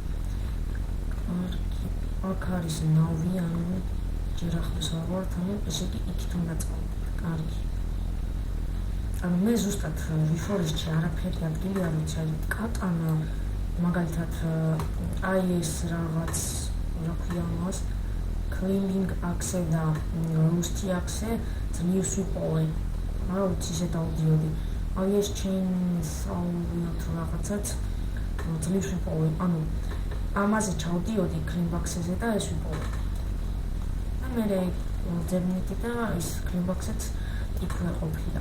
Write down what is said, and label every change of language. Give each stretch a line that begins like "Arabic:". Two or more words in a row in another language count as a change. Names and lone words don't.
Georgian: კარგი, აქ არის ნავი, ანუ ჯერ ახლოს არ ვართ, ანუ ესე იგი იქით უნდა წავიდეთ. კარგი. ანუ მე ზუსტად ვიფორესტში არაფერი ადგილი არ ვიცი, აი კატანა მაგალითად აი ეს რაღაც რა ქვია მას
English: climbing axe
Georgian: და
English: rusty axe
Georgian: ძლივს ვიპოვე. რა ვიცი, ისე დავდიოდი. აი ეს chainsaw-ი თუ რაღაცაც ძლივს ვიპოვე. ანუ ამაზე ჩავდიოდი
English: climb axe-ზე
Georgian: და ეს ვიპოვე. და მე ძებნითი და ის
English: climb axe-ც
Georgian: იქვე ყოფილა.